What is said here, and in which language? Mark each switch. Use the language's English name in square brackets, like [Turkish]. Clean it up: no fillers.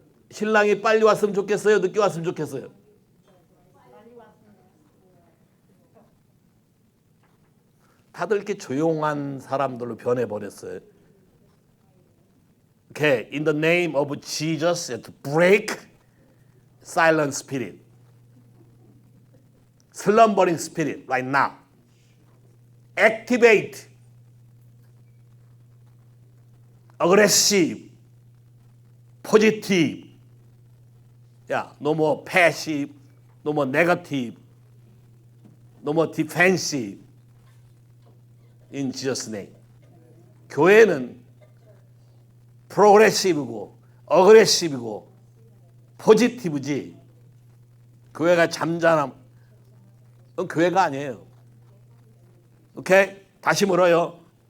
[Korean] 신랑이 빨리 왔으면 좋겠어요? 늦게 왔으면 좋겠어요? 다들 이렇게 조용한 사람들로 변해버렸어요. [English] Okay, in the name of Jesus, to break silent spirit, slumbering spirit right now. Activate aggressive, positive. Yeah, no more passive, no more negative, no more defensive. In Jesus' name. [Korean] 교회는 프로그레시브고 어그레시브고 포지티브지 교회가 잠잠함 그건 교회가 아니에요. 오케이? 다시 물어요.